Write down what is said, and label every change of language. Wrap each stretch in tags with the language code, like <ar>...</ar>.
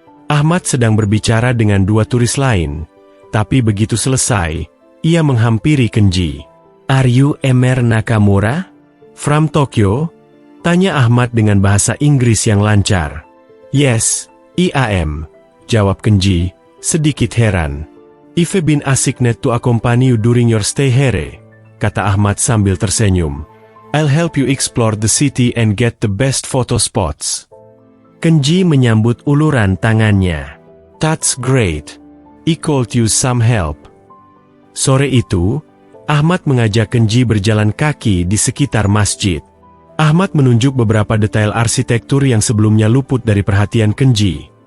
<id>Ahmad sedang berbicara dengan dua turis lain, tapi begitu selesai, ia menghampiri Kenji.</id> <en>"Are you Emer Nakamura? From Tokyo?"</en> <id>tanya Ahmad dengan bahasa Inggris yang lancar.</id> <en>"Yes, I am,"</en> <id>jawab Kenji, sedikit heran.</id> <en>"I've been assigned to accompany you during your stay here,"</en> <id>kata Ahmad sambil tersenyum.</id> <en>"I'll help you explore the city and get the best photo spots."</en> <id>Kenji menyambut uluran tangannya.</id> <en>"That's great. I could use some help."</en> <id>Sore itu, Ahmad mengajak Kenji berjalan kaki di sekitar masjid. Ahmad menunjuk beberapa detail arsitektur yang sebelumnya luput dari perhatian Kenji.</id>